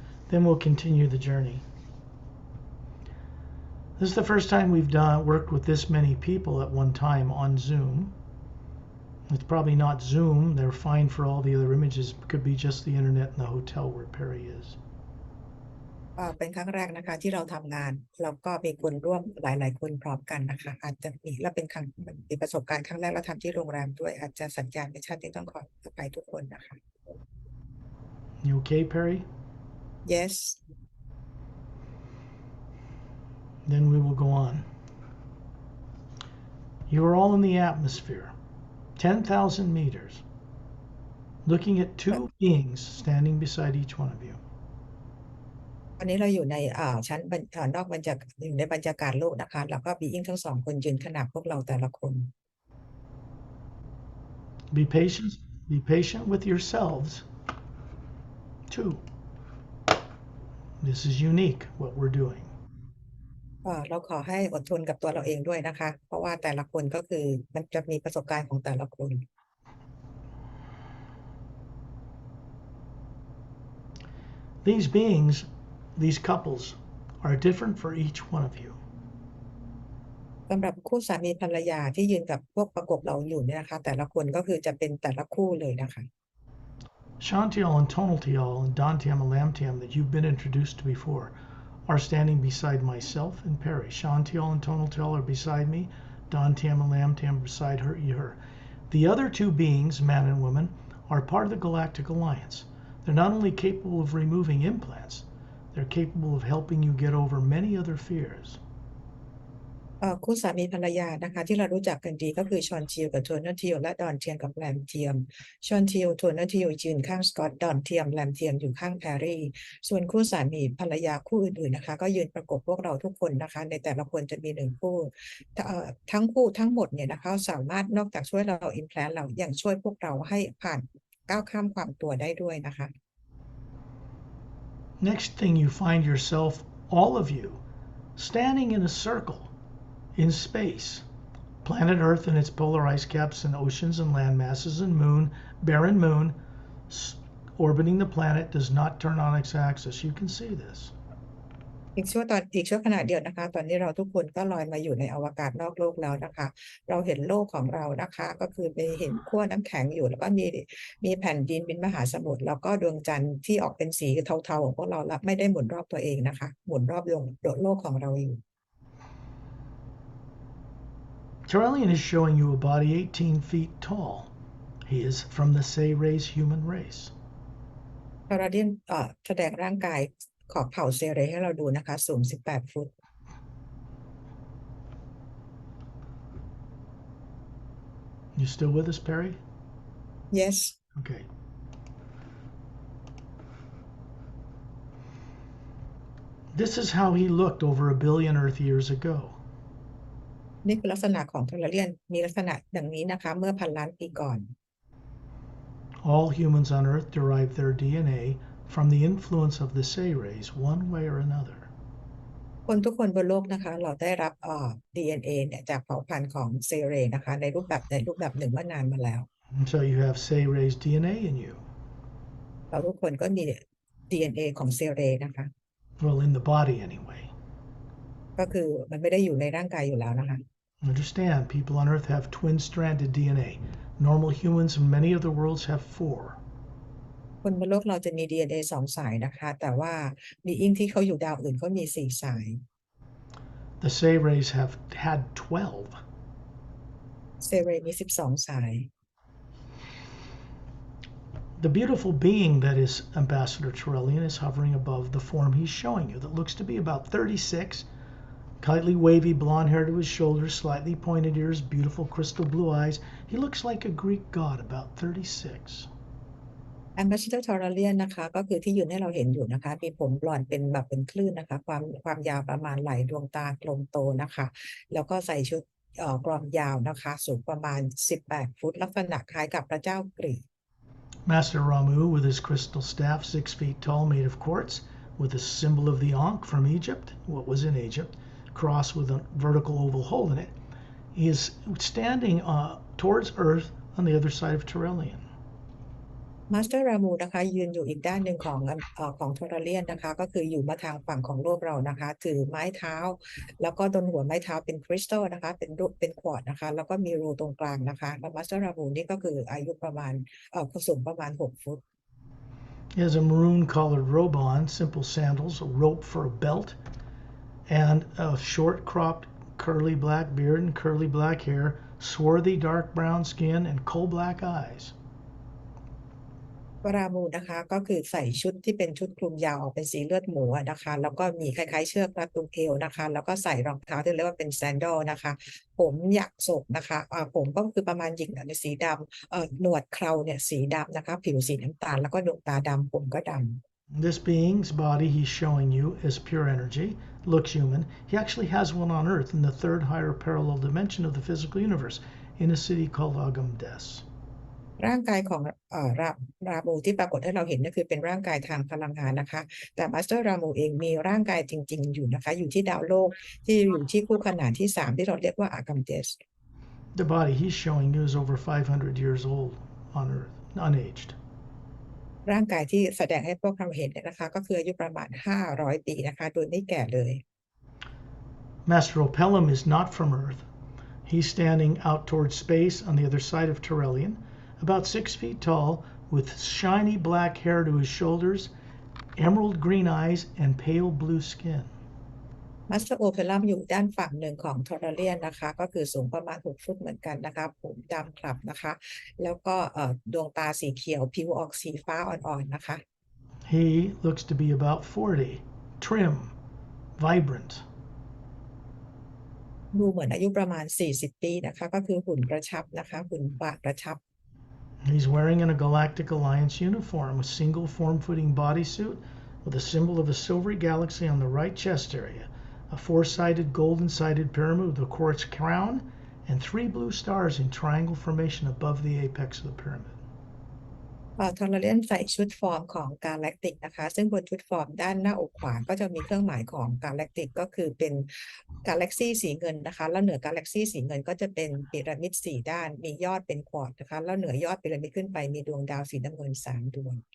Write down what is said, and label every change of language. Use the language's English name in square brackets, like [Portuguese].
[English] Then we'll continue the journey. This is the first time we've worked with this many people at one time on Zoom. It's probably not Zoom. They're fine for all the other images. It could be just the internet in the hotel where Perry is. [Thai] เป็นครั้งแรกนะคะที่เราทำงานแล้วก็มีคนร่วมหลายๆคนพร้อมกันนะคะอาจจะมีและเป็นประสบการณ์ครั้งแรกเราทำที่โรงแรมด้วยอาจจะสัญญาณไม่ชัดที่ต้องขออภัยทุกคนนะคะ [English] You okay, Perry? yes Then we will go on. You are all in the atmosphere, 10,000 meters, looking at two beings standing beside each one of you. [Thai] วันนี้เราอยู่ในชั้นนอกบรรยากาศอยู่ในบรรยากาศโลกนะคะแล้วก็บีอิงทั้งสองคนยืนขนาบพวกเราแต่ละคน [English] Be patient with yourselves, too. This is unique, what we're doing. [Thai] เราขอให้อดทนกับตัวเราเองด้วยนะคะเพราะว่าแต่ละคนก็คือมันจะมีประสบการณ์ของแต่ละคน [English] These beings, these couples, are different for each one of you. [Thai] สำหรับคู่สามีภรรยาที่ยืนกับพวกประกบเราอยู่เนี่ยนะคะแต่ละคนก็คือจะเป็นแต่ละคู่เลยนะคะ [English] Shantial and Tonaltial and Dantiam and Lamtiam that you've been introduced to before are standing beside myself and Perry. Shantial and Tonaltial are beside me, Dantiam and Lamtiam beside her. The other two beings, man and woman, are part of the Galactic Alliance. They're not only capable of removing implants, they're capable of helping you get over many other fears. [Thai] คู่สามีภรรยานะคะที่เรารู้จักกันดีก็คือชอนทิลกับโทนเทียลและดอนเทียมกับแรมเทียมชอนทิลโทนเทียลยืนข้างสกอตดอนเทียมแรมเทียมอยู่ข้างแพรรี่ส่วนคู่สามีภรรยาคู่อื่นๆนะคะก็ยืนประกบพวกเราทุกคนนะคะในแต่ละคนจะมีหนึ่งคู่ทั้งคู่ทั้งหมดเนี่ยนะคะสามารถนอกจากช่วยเราอิมแพลนเรายังช่วยพวกเราให้ผ่านก้าวข้ามความตัวได้ด้วยนะคะ [English] Next thing you find yourself, all of you, standing in a circle in space. Planet Earth and its polar ice caps and oceans and land masses and barren moon, orbiting the planet does not turn on its axis. You can see this. [Thai] อีกชั่วขณะเดียวนะคะตอนนี้เราทุกคนก็ลอยมาอยู่ในอวกาศนอกโลกแล้วนะคะเราเห็นโลกของเรานะคะก็คือไปเห็นขั้วน้ำแข็งอยู่แล้วก็มีแผ่นดินเป็นมหาสมุทรแล้วก็ดวงจันทร์ที่ออกเป็นสีเทาๆของพวกเราและไม่ได้หมุนรอบตัวเองนะคะหมุนรอบโลกของเราอยู่ [English] Terrellian is showing you a body 18 feet tall. He is from the Say-Rays human race. [Thai] พาราเดียนแสดงร่างกายของเผ่าเซเรให้เราดูนะคะสูง18 ฟุต [English] You still with us, Perry? yes Okay. This is how he looked over 1 billion Earth years ago. [Thai] นี่คือลักษณะของทอร์เรียนมีลักษณะดังนี้นะคะเมื่อพันล้านปีก่อน [English] All humans on Earth derive their DNA from the influence of the Say rays, one way or another. [Thai] คนทุกคนบนโลกนะคะเราได้รับDNA เนี่ยจากเผ่าพันธุ์ของเซเรนะคะในรูปแบบหนึ่งเมื่อนานมาแล้ว [English] And so you have Say rays DNA in you. [Thai] เราทุกคนก็มี DNA ของเซเรนะคะ [English] Well, in the body anyway. [Thai] ก็คือมันไม่ได้อยู่ในร่างกายอยู่แล้วนะคะ [English] Understand, people on Earth have twin-stranded DNA. Normal humans in many other worlds have 4. [Thai] คนบนโลกเราจะมี DNA 2 สายนะคะแต่ว่ามีอิงที่เขาอยู่ดาวอื่นก็มี4 สาย [English] The Say rays have had 12. [Thai] เซเรมี12 สาย [English] The beautiful being that is Ambassador Turellian is hovering above the form he's showing you that looks to be about 36, slightly wavy blonde hair to his shoulders, slightly pointed ears, beautiful crystal blue eyes. He looks like a Greek god, about 36. [Thai] Ambassador Tauralian นะคะก็คือที่ยืนให้เราเห็นอยู่นะคะมีผมบลอนด์เป็นแบบเป็นคลื่นนะคะความยาวประมาณไหล่ดวงตากลมโตนะคะแล้วก็ใส่ชุดกรอมยาวนะคะสูงประมาณ18 ฟุตลักษณะคล้ายกับพระเจ้ากรีก [English] Master Ramu with his crystal staff 6 feet tall made of quartz with the symbol of the Ankh from Egypt, what was in Egypt, cross with a vertical oval hole in it. He is standing towards Earth on the other side of Turellian. [Thai] Master Ramu นะคะยืนอยู่อีกด้านหนึ่งของทอร์เรียนนะคะก็คืออยู่มาทางฝั่งของโลกเรานะคะถือไม้เท้าแล้วก็บนหัวไม้เท้าเป็นคริสตัลนะคะเป็นควอร์ตนะคะแล้วก็มีรูตรงกลางนะคะแล้ว Master Ramu นี่ก็คืออายุประมาณสูงประมาณ6 ฟุต [English] He has a maroon collared robe on, simple sandals, a rope for a belt, and a short cropped curly black beard and curly black hair, swarthy dark brown skin, and coal black eyes. [Thai] วรามูนะคะก็คือใส่ชุดที่เป็นชุดคลุมยาวออกเป็นสีเลือดหมูนะคะแล้วก็มีคล้ายๆเชือกรัดตรงเอวนะคะแล้วก็ใส่รองเท้าที่เรียกว่าเป็นแซนดลนะคะผมหยักศกนะคะผมก็คือประมาณหยิกในสีดำหนวดเคราเนี่ยสีดำนะคะผิวสีน้ำตาลแล้วก็ดวงตาดำผมก็ดำ [English] This being's body he's showing you is pure energy, looks human. He actually has one on Earth in the third higher parallel dimension of the physical universe in a city called Agamdes. [Thai] ร่างกายของรามูที่ปรากฏให้เราเห็นก็คือเป็นร่างกายทางพลังงานนะคะแต่มาสเตอร์รามูเองมีร่างกายจริงๆอยู่นะคะอยู่ที่ดาวโลกที่อยู่ที่คู่ขนานที่3ที่เราเรียกว่าอากัมเดส [English] The body he's showing you is over 500 years old on Earth, unaged. [Thai] ร่างกายที่แสดงให้พวกเราเห็นเนี่ยนะคะก็คืออายุประมาณ500 ปีนะคะโดยไม่แก่เลย [English] Master Opellum is not from Earth. He's standing out towards space on the other side of Turellian, about 6 feet tall, with shiny black hair to his shoulders, emerald green eyes, and pale blue skin. [Thai] มาสเตอร์โอเพลัมอยู่ด้านฝั่งหนึ่งของทอร์เรียนนะคะก็คือสูงประมาณ6 ฟุตเหมือนกันนะคะผมดำคลับนะคะแล้วก็ดวงตาสีเขียวผิวออกสีฟ้าอ่อนๆนะคะ [English] He looks to be about 40, trim, vibrant. [Thai] ดูเหมือนอายุประมาณ40 ปีนะคะก็คือหุ่นกระชับนะคะหุ่นปากกระชับ [English] He's wearing a Galactic Alliance uniform, a single form-fitting bodysuit with a symbol of a silvery galaxy on the right chest area, a 4-sided golden-sided pyramid with a quartz crown, and 3 blue stars in triangle formation above the apex of the pyramid. [Thai] ทอร์เรียนใส่ชุดฟอร์มของกาแล็กติกนะคะซึ่งบนชุดฟอร์มด้านหน้าอกขวาก็จะมีเครื่องหมายของกาแล็กติกก็คือเป็นกาแล็กซี่สีเงินนะคะแล้วเหนือกาแล็กซี่สีเงินก็จะเป็นพีระมิด4 ด้านมียอดเป็นควอร์ตนะคะแล้วเหนือยอดพีระมิดขึ้นไปมีดวงดาวสีน้ำเงิน3 ดวง